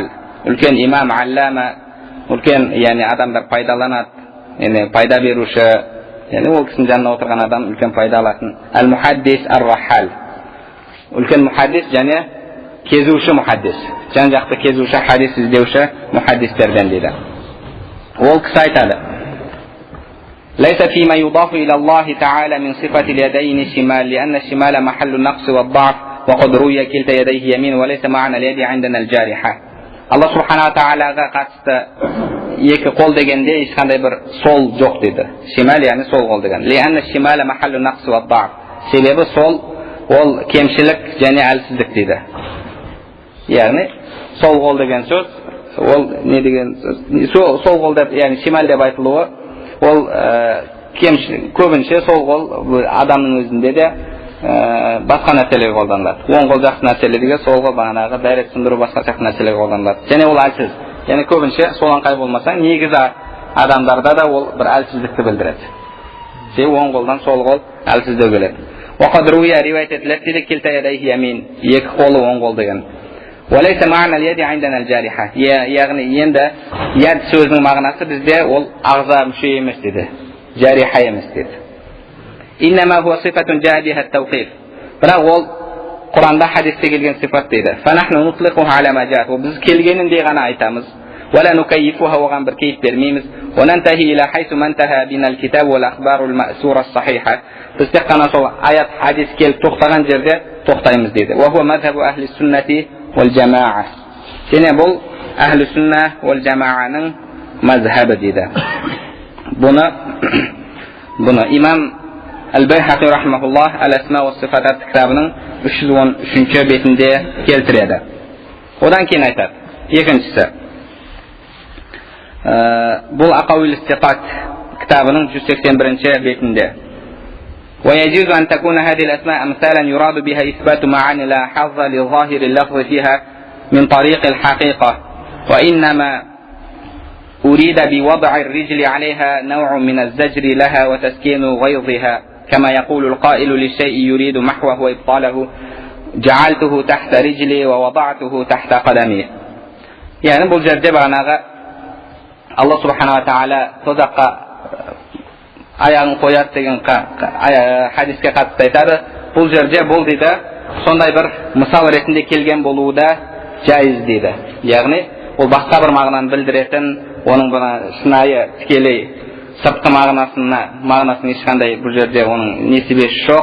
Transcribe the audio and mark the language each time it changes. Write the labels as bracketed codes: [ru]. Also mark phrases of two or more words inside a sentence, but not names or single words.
[kk] Үлкен имам Аллама, үлкен, яғни адамдар пайдаланады, яғни пайда беруші, яғни ол кісінің жанына отырған адам үлкен пайда алатын. [ar] المحدث الرحال. [kk] Үлкен мухаддис, және кезуші мухаддис. Жан-жақты кезуші, хадис іздеуші мухаддистерден дейді. Ол кісі айтады: [ar] ليس فيما يضاف إلى الله تعالى من صفة اليدين الشمال لأن الشمال محل النقص والضعف وقد روي كلتا يديه يمين وليس معنى اليد عندنا الجارحة. [kk] Allah [ar] سبحانه وتعالى [kk] қатысты екі қол дегенде ешқандай бір сол жоқ дейді. Шимал яғни сол қол деген. [ar] لأن الشمال محل النقص والضعف. [kk] Себебі сол ол кемшілік және әлсіздік дейді. Яғни сол қол деген сөз, ол не деген сөз? Сол қол деп, яғни шимал деп айтылуы, ол көбінше сол қол адамның өзінде де басқа нәрселерге қолданылады. Оң қол жақсы нәрселерге, сол қол бағанағы дәрет сындыру басқа сияқты нәрселерге қолданылады. Және ол әлсіз. Яғни көбінше солаңқай болмаса, негізі адамдарда да ол бір әлсіздікті білдіреді. Себебі оң қолдан сол қол әлсіздеу келеді. [ar] وقد روي [kk] риwayat етіледі, [ar] كلتا يديه يمين, [kk] екі қолы оң қол деген. [ar] وليس معنى اليد عندنا الجارحة. [kk] яғни енді яд сөзінің мағынасы бізде ол ағза мүше емес деді, жариха емес деді. [ar] إنما هو صفة جاء بها التوقيف. [kk] бірақ ол Құранда хадисте келген сифат дейді. [ar] فنحن نطلقها على ما جاء. [kk] біз келгеніндей ғана айтамыз. [ar] ولا نكيفها, [kk] оған бір кейіп бермейміз. [ar] وننتهي إلى حيث ما انتهى بنا الكتاب والأخبار المأثورة الصحيحة. [kk] біз тек қана сол аят хадис келіп тоқтаған жерде тоқтаймыз дейді. [ar] وهو مذهب أهل السنة والجماعة. [kk] Және бұл әхлі сүнна уәл жамағаның мазхабы дейді. Бұны имам Әл-Байхақи рахимахуллах Әл-Асма уәс Сифатат кітабының 313 бетінде келтіреді. Одан кейін айтады. Екіншісі, бұл Ақауил Истиқат кітабының 181 бетінде. [ar] ويجوز أن تكون هذه الأسماء أمثالا يراد بها إثبات معاني لا حظ لظاهر اللفظ فيها من طريق الحقيقة, وإنما أريد بوضع الرجل عليها نوع من الزجر لها وتسكين غيظها, كما يقول القائل للشيء يريد محوه وإبطاله: جعلته تحت رجلي ووضعته تحت قدمي. [kk] يعني бұл жерде бағанағы Allah [ar] سبحانه وتعالى [kk] тозаққа аяғын қояды деген хадиске қатысты айтады. Бұл жерде бұл дейді, сондай бір мысал ретінде келген болуы да жайыз дейді. Яғни ол басқа бір мағынаны білдіретін, оның бұна шынайы тікелей сыртқы мағынасын ешқандай бұл жерде оның несібесі жоқ.